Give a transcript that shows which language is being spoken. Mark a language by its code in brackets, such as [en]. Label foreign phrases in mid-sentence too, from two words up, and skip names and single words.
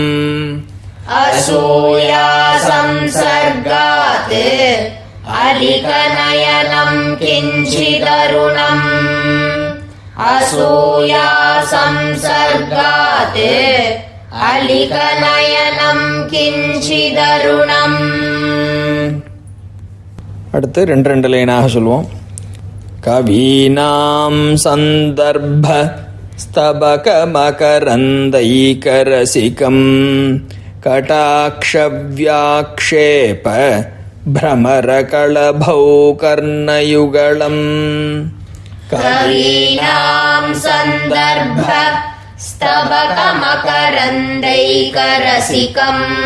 [sa] असूया संसर्गात् अलिकनयनं किञ्चिदरुणम् असूया संसर्गात् अलिकनयनं किञ्चिदरुणम्. [ta] அடுத்து ரெண்டு லைனாக சொல்லுவோம். [sa] कवीनां सन्दर्भ स्तबकमकरन्दैकरसिकम् कटाक्षव्याक्षेप भ्रमरकळभौ कर्णयुगलम् कवीनां सन्दर्भ स्तबकमकरन्दैकरसिकम्